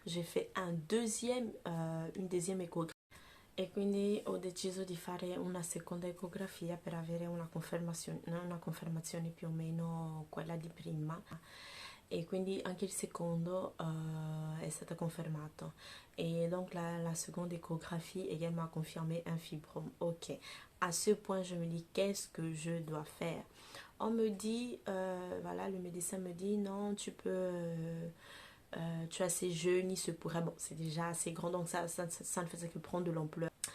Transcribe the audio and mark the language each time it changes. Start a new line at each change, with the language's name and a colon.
French: J'ai fait une deuxième échographie.
Italian: E quindi ho deciso di fare una seconda ecografia per avere una confermazione più o meno quella di prima. Et quindi anche il secondo è stato confermato.
French: Et donc la seconde échographie également a confirmé un fibrome. Ok, à ce point je me dis qu'est-ce que je dois faire. On me dit, voilà, le médecin me dit non, tu es assez jeune, il se pourrait, bon c'est déjà assez grand donc ça ne faisait que prendre de l'ampleur.